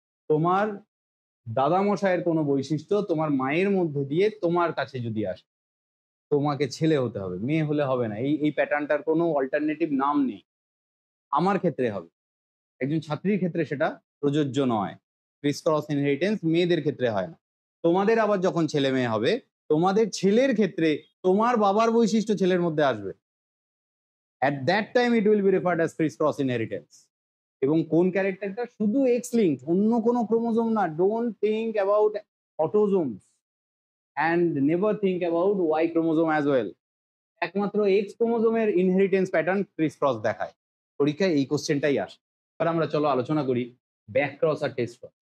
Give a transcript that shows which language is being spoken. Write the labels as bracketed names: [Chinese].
[Bangla] তোমার দাদামশাইয়ের কোনো বৈশিষ্ট্য তোমার মায়ের মধ্যে দিয়ে তোমার কাছে যদি আসে, তোমাকে ছেলে হতে হবে, মেয়ে হলে হবে না। এই এই প্যাটার্নটার কোনো অল্টারনেটিভ নাম নেই। আমার ক্ষেত্রে হবে, একজন ছাত্রীর ক্ষেত্রে সেটা প্রযোজ্য নয়। ক্রিস ক্রস ইনহেরিটেন্স মেয়েদের ক্ষেত্রে হয় না। তোমাদের আবার যখন ছেলে মেয়ে হবে, তোমাদের ছেলের ক্ষেত্রে তোমার বাবার বৈশিষ্ট্য ছেলের মধ্যে আসবে। [English] At that time it will be referred as criss cross inheritance. [Bangla] এবং কোন ক্যারেক্টারটা? শুধু এক্স লিঙ্ক, অন্য কোনো ক্রোমোজোম না। [English] Don't think about autosomes and never think about Y chromosome as well. [Bangla] একমাত্র এক্স ক্রোমোজোমের ইনহেরিটেন্স প্যাটার্ন ক্রিস ক্রস দেখায়। পরীক্ষায় এই কোশ্চেনটাই আসে। এবার আমরা চলো আলোচনা করি ব্যাক ক্রস আর টেস্ট ক্রস।